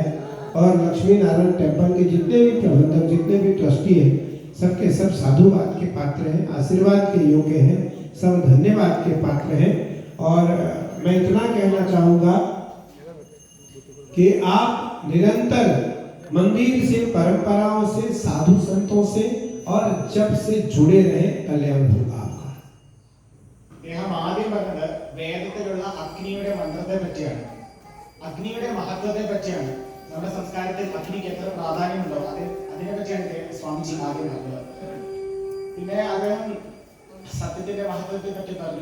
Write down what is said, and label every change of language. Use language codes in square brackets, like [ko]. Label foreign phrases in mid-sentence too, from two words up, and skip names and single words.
[hi] और लक्ष्मी नारायण टेम्पल के जितने भी प्रबंधक, जितने भी ट्रस्टी हैं, सबके सब साधुवाद के पात्र हैं, आशीर्वाद के योग्य हैं, सब धन्यवाद के पात्र हैं। और मैं इतना कहना चाहूँगा कि आप निरंतर मंदिर से, परंपराओं से, साधु संतों से और जप से जुड़े रहें, कल्याण होगा आपका। [ml] അദ്ദേഹം ആദ്യം പറഞ്ഞത് വേദത്തിലുള്ള അഗ്നിയുടെ മന്ത്രത്തെ പറ്റിയാണ്, അഗ്നിയുടെ മഹത്വത്തെ പറ്റിയാണ്. നമ്മുടെ സംസ്കാരത്തിൽ അഗ്നിക്ക് എത്ര പ്രാധാന്യമുണ്ടോ അതിനെ പറ്റിയാണ് സ്വാമിജി ആദ്യം പറഞ്ഞത്. പിന്നെ അദ്ദേഹം സത്യത്തിന്റെ മഹത്വത്തെ പറ്റി പറഞ്ഞു.